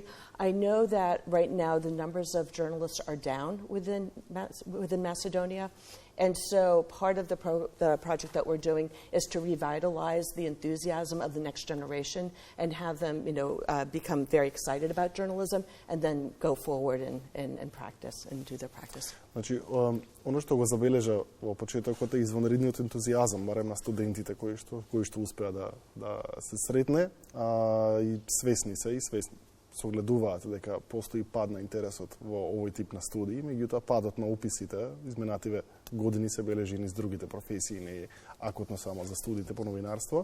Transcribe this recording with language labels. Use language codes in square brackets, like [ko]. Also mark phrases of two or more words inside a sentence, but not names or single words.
[en] I know that right now the numbers of journalists are down within Macedonia. And so part of the project that we're doing is to revitalize the enthusiasm of the next generation and have them, become very excited about journalism and then go forward and practice and do their practice. [mk] Значи, оно што го забележа во почетокот е извонредниот ентузијазам, барем на студентите кои што успеа да се сретне, и свесни согледуваат дека постои пад на интересот во овој тип на студии, меѓутоа падот на уписите изминативе години се бележи низ другите професии, не акутно само за студиите по новинарство.